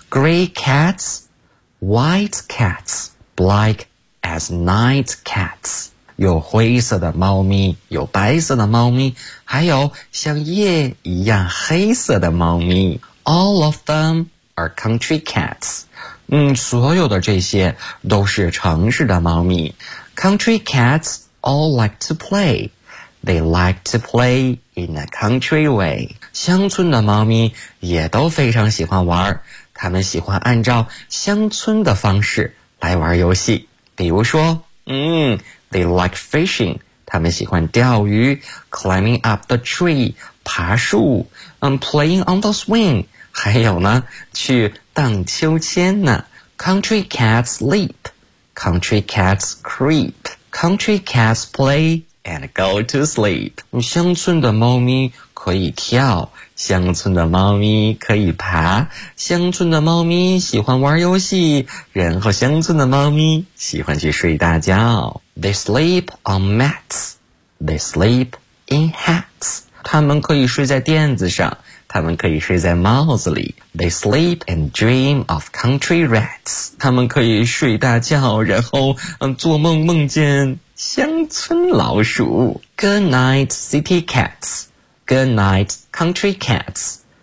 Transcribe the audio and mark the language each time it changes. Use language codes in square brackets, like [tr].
[en] Gray cats, white cats, blackas night cats, [zh] 有灰色的猫咪，有白色的猫咪，还有像夜一样黑色的猫咪。 [en] All of them are country cats. [zh] 所有的这些都是城市的猫咪。 [en] Country cats all like to play. They like to play in a country way. [zh] 乡村的猫咪也都非常喜欢玩，他们喜欢按照乡村的方式来玩游戏。比如说 [en] they like fishing, [zh] 他们喜欢钓鱼， [en] climbing up the tree, [zh] 爬树， [en] playing on the swing, [zh] 还有呢去荡秋千呢。 [en] Country cats leap, country cats creep, country cats play and go to sleep. [zh] 乡村的猫咪可以跳，乡村的猫咪可以爬，乡村的猫咪喜欢玩游戏，然后乡村的猫咪喜欢去睡大觉。 [en] They sleep on mats, they sleep in hats. [zh] 他们可以睡在垫子上，他们可以睡在帽子里。 [en] They sleep and dream of country rats. [zh] 他们可以睡大觉，然后做梦梦见乡村老鼠。 [en] Good night, city cats. Good night, country cats.